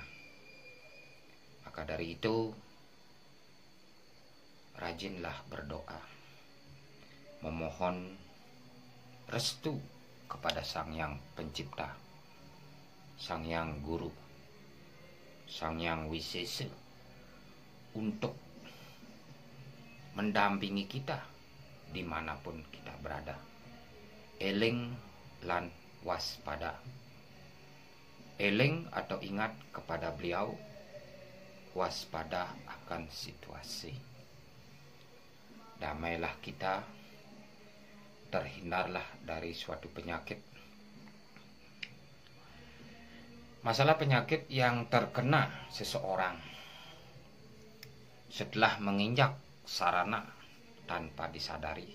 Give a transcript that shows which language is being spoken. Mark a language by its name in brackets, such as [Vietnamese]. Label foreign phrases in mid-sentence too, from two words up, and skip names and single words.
[Indonesian] Maka dari itu, rajinlah berdoa, memohon restu kepada Sang Yang Pencipta, Sang Yang Guru, Sang Yang Wisesa, untuk mendampingi kita dimanapun kita berada. [Javanese] Eling lan waspada. [Indonesian] Eling atau ingat kepada beliau, waspada akan situasi. Damailah kita, terhindarlah dari suatu penyakit. Masalah penyakit yang terkena seseorang setelah menginjak sarana tanpa disadari.